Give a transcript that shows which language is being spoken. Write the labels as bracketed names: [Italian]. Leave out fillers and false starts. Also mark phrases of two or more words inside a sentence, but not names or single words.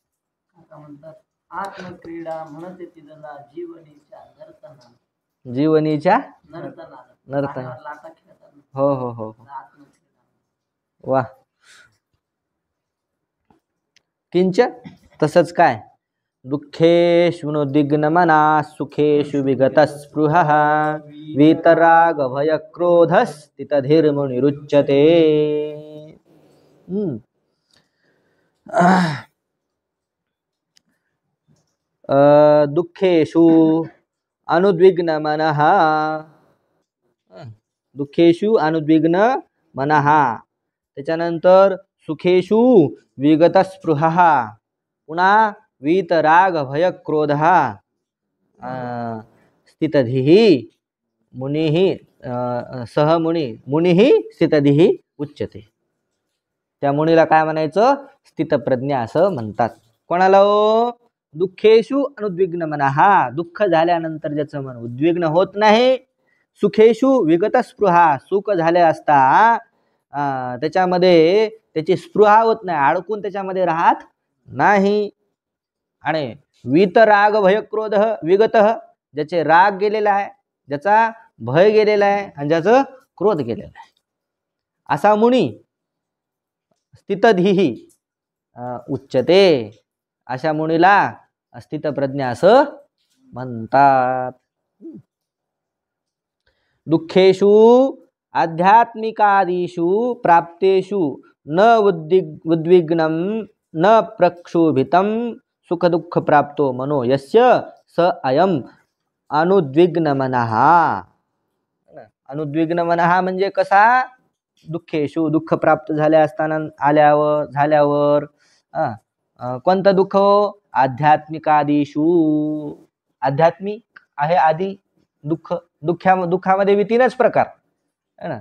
[Marathi] आत्मक्रीडा म्हणते तिला जीवनीच्या नर्तना, जीवनीच्या नर्तना. हो हो हो, वा. किंच तसंच काय, [Sanskrit] दुःखेषु नुद्विग्नमना, सुखेषु विगतस्पृहः, वीतराग भय क्रोधस्थितधीर्मुनिरुच्यते. दुःखेषु अनुद्विग्न मनः, दुःखेषु अनुद्विग्न मनः. त्याच्यानंतर सुखेषु विगतस्पृहः, पुन्हा वीतराग भय क्रोधः, स्थितधीः मुनिः, सह मुनिः स्थितधीः उच्यते. [Marathi] त्या मुनीला काय म्हणायचं, स्थितप्रज्ञ असं म्हणतात. कोणाला हो, [Sanskrit] दुःखेषु अनुद्विग्न मनः, [Marathi] दुःख झाल्यानंतर ज्याचं मन उद्विग्न होत नाही. [Sanskrit] सुखेषु विगतस्पृहा, [Marathi] सुख झाले असता त्याच्यामध्ये त्याची स्पृहा होत नाही, अडकून त्याच्यामध्ये राहत नाही. आणि [Sanskrit] वीतराग भय क्रोध विगत, [Marathi] ज्याचे राग गेलेला आहे, ज्याचा भय गेलेला आहे, आणि ज्याचं क्रोध गेलेला आहे, असा मुनी [Sanskrit] स्थितधीः उच्यते. [Marathi] अशा मुनीला स्थितप्रज्ञ असं म्हणतात. [Sanskrit] दुःखेषु आध्यात्मिकादिषु प्राप्तेषु न उद्विग्नं न प्रक्षोभितं, सुख दुःख प्राप्तो मनो यस्य स अयम अनुद्विग्न मनः. अनुद्विग्न मनः [Marathi] म्हणजे कसा, दुःखेषु, दुःख प्राप्त झाले असताना, झाल्यावर कोणतं दुःख, आध्यात्मिकादिषु, आध्यात्मिक आहे आधी, दुःख दुःखामध्ये बी तीनच प्रकार है ना.